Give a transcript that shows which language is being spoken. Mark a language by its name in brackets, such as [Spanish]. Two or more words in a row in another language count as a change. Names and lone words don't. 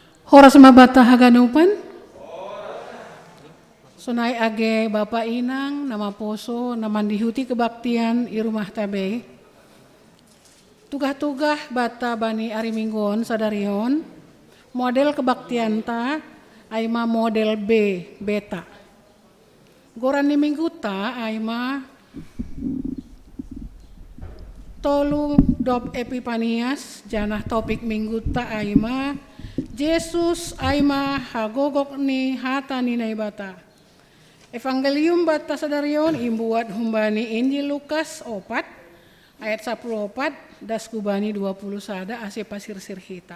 [Batak Simalungun] Horas mabata haganupan. Sunai age Bapak Inang, nama poso, nama dihuti kebaktian i rumah tabe. Tugah-tugah bata bani ari minggon sadarion. Model kebaktian ta, aima model B, beta. Goran ni minggu ta, aima tolu dop epipanias, janah topik minggu ta aima Yesus aima hagogok ni hata ni naibata. Evangelium bata sadarion imbuat humbani Injil Lukas 4 ayat 14 das kubani 20 sada ase pasir sirhita.